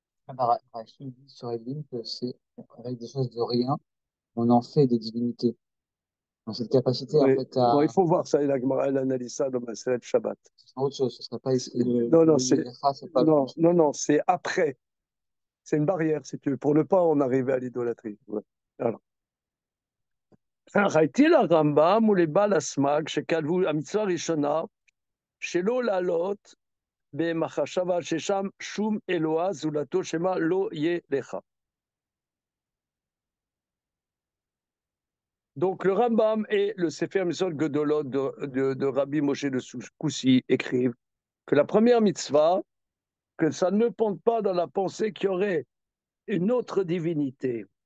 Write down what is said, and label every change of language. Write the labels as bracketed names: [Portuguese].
[French] Rachid dit sur Elilim que c'est avec des choses de rien, on en fait des divinités. Donc cette capacité, en Oui. fait, à. Bon, il faut voir ça. Elle analyse ça dans Maselet Shabbat. Ce sera autre chose. Ce ne sera pas ici. Non, non, pas. non, c'est après. C'est une barrière, si tu veux, pour ne pas en arriver à l'idolâtrie. Ouais. Voilà. [Hebrew] ראיתי לרמב"ם ולבעל הסמ"ג שכתבו המצווה הראשונה שלא לעלות במחשבה ששם שום אלוה זולתו שמה לא יהיה לך. [French] Donc le Rambam et le Sefer Mitzvot Gedolot de Rabbi Moshe de Koussi écrivent que la première mitzvah, que ça ne ponte pas dans la pensée qu'il y aurait une autre divinité.